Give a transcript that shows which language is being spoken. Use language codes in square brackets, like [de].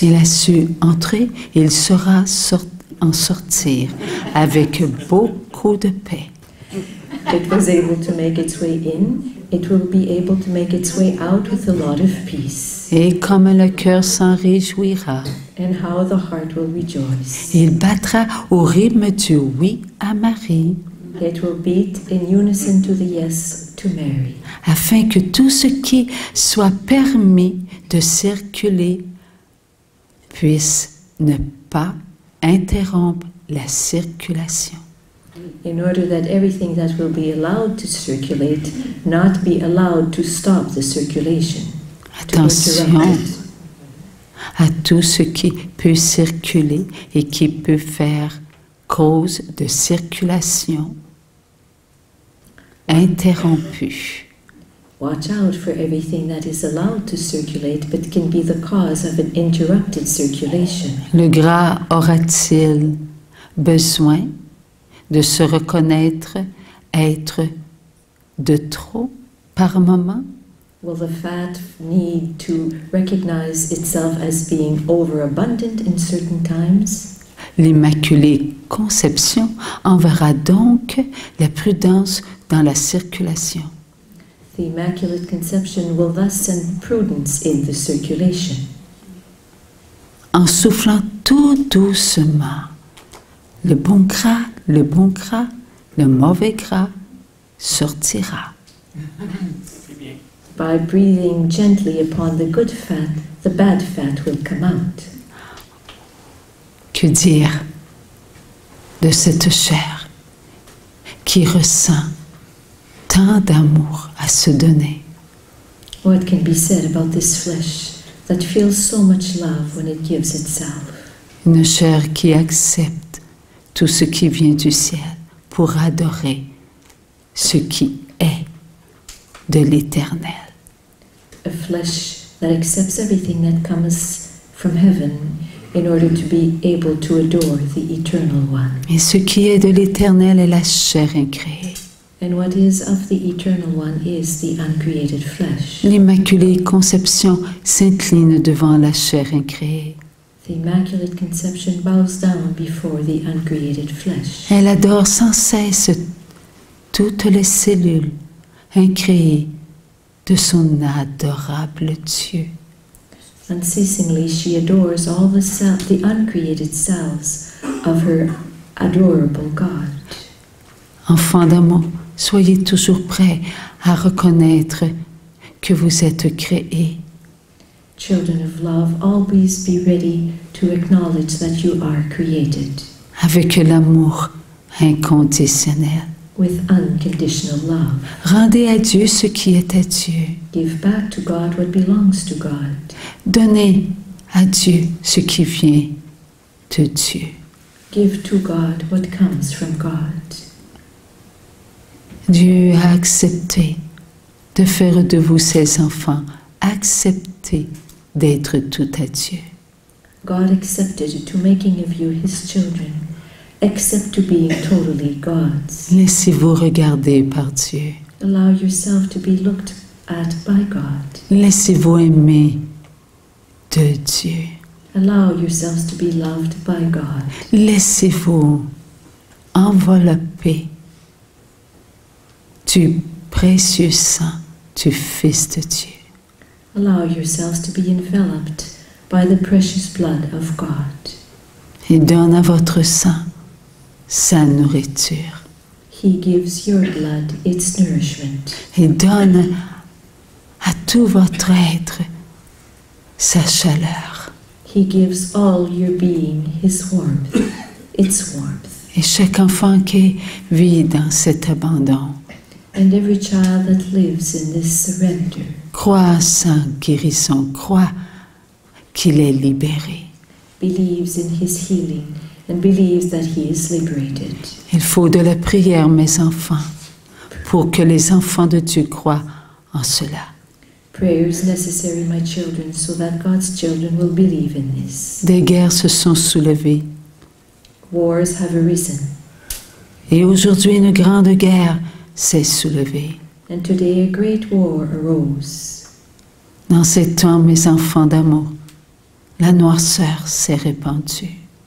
[fr] Il a su entrer, il saura en sortir avec beaucoup de paix. [en] It was able to make its way in, it will be able to make its way out with a lot of peace. [fr] Et comme le cœur s'en réjouira, [en] And how the heart will rejoice. [fr] il battra au rythme du oui à Marie, [en] It will beat in unison to the yes to Mary, [fr] afin que tout ce qui soit permis de circuler puisse ne pas interrompre la circulation. [en] in order that everything that will be allowed to circulate not be allowed to stop the circulation. [fr] Attention à tout ce qui peut circuler et qui peut faire cause de circulation interrompue. [en] Watch out for everything that is allowed to circulate but can be the cause of an interrupted circulation. [fr] Le gras aura-t-il besoin de se reconnaître être de trop par moment? [en] Will the fat need to recognize itself as being overabundant in certain times? [fr] L'Immaculée Conception enverra donc la prudence dans la circulation. [en] The Immaculate Conception will thus send prudence in the circulation. [fr] En soufflant tout doucement, le bon gras, le mauvais gras sortira. [en] By breathing gently upon the good fat, the bad fat will come out. [fr] Que dire de cette chair qui ressent tant d'amour à se donner? [en] What can be said about this flesh that feels so much love when it gives itself? [fr] Une chair qui accepte tout ce qui vient du ciel pour adorer ce qui est de l'éternel. [en] A flesh that accepts everything that comes from heaven in order to be able to adore the Eternal One. [fr] Et ce qui est de l'éternel est la chair incréée. [en] And what is of the Eternal One is the uncreated flesh. [fr] L'Immaculée Conception s'incline devant la chair incréée. [en] The Immaculate Conception bows down before the uncreated flesh. [fr] Elle adore sans cesse toutes les cellules incréées de son adorable Dieu. [en] Unceasingly, she adores all the uncreated cells of her adorable God. [fr] Enfants d'amour, soyez toujours prêts à reconnaître que vous êtes créés. [en] Children of love, always be ready to acknowledge that you are created [fr] avec l'amour inconditionnel. [en] with unconditional love. [fr] Rendez à Dieu ce qui est à Dieu. [en] Give back to God what belongs to God. [fr] Donnez à Dieu ce qui vient de Dieu. [en] Give to God what comes from God. [fr] Dieu a accepté de faire de vous ses enfants. Acceptez d'être tout à Dieu. [en] God accepted to making of you His children. Accept to being totally God's. [fr] Laissez-vous regarder par Dieu. [en] Allow yourself to be looked at by God. [fr] Laissez-vous aimer de Dieu. [en] Allow yourselves to be loved by God. [fr] Laissez-vous envelopper du précieux sang du Fils de Dieu. [en] Allow yourselves to be enveloped by the precious blood of God. [fr] Et donne à votre sang sa nourriture. [en] He gives your blood its nourishment. [fr] Il donne à tout votre être sa chaleur. [en] He gives all your being His warmth, its warmth. [fr] Et chaque enfant qui vit dans cet abandon [en] And every child that lives in this surrender [fr] croit à sa guérison, croit qu'il est libéré. [en] believes in His healing and believes that He is liberated. [fr] Il faut de la prière, mes enfants, pour que les enfants de Dieu croient en cela. [en] Prayer is necessary, my children, so that God's children will believe in this. [fr] Des guerres se sont soulevées. [en] Wars have arisen, [fr] Et aujourd'hui, une grande guerre s'est soulevée. [en] and today a great war arose. [fr] Dans ces temps, mes enfants d'amour, la noirceur s'est répandue.